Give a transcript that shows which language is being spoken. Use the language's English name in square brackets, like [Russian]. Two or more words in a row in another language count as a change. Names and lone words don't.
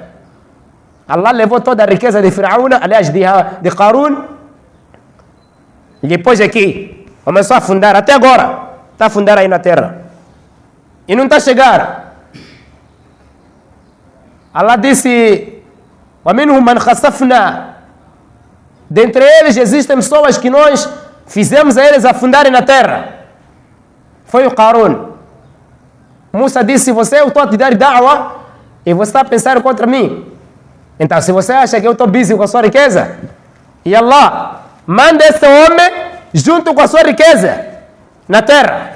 [Portuguese] Allah levou toda a riqueza de Firaúna, aliás, de Qarun, e depois aqui, começou a afundar, até agora, está a afundar aí na terra. E não está a chegar. Allah disse, [Arabic] وَمِنْهُمْ مَنْ خَسَفْنَا, [Portuguese] dentre eles existem pessoas que nós fizemos a eles afundarem na terra. Foi o Qarun. Musa disse, eu estou a te dar da'wa e você está a pensar contra mim. Então, se você acha que eu estou busy com a sua riqueza, e Allah manda esse homem junto com a sua riqueza na terra.